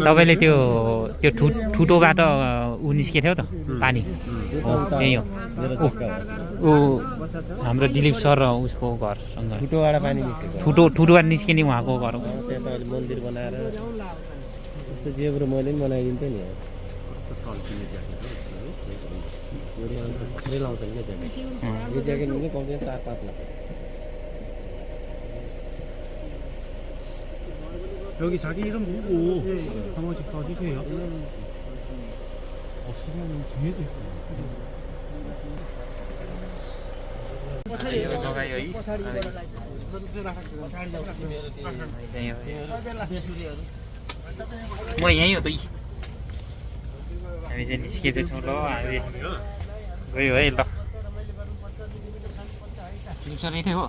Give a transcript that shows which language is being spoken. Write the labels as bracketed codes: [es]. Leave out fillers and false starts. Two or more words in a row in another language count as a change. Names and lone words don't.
[ne] तपाईँले त्यो त्यो ठुटोबाट ऊ निस्केको थियो त पानी यही हो ऊ हाम्रो दिलीप सर र उसको घरसँग ठुटोबाट पानी निस्केको ठुटोबाट निस्किने उहाँको घर हो। त्यहाँ तपाईँले मन्दिर बनाएर त्यस्तो जे कुरो मैले पनि बनाइदिन्थेँ नि थुप्रै लाउँछ नि क्या ज्याकेट यो ज्याकेट पनि कम्ती 4-5 लाख [ko] 여기 자기 이름 누구? 한 번씩 써주세요. 없으면 뒤에도 있어요. [ne] म यहीँ हो त हामी चाहिँ निस्किँदैछौँ ल हामी गयो है ल फिल्टर यतै हो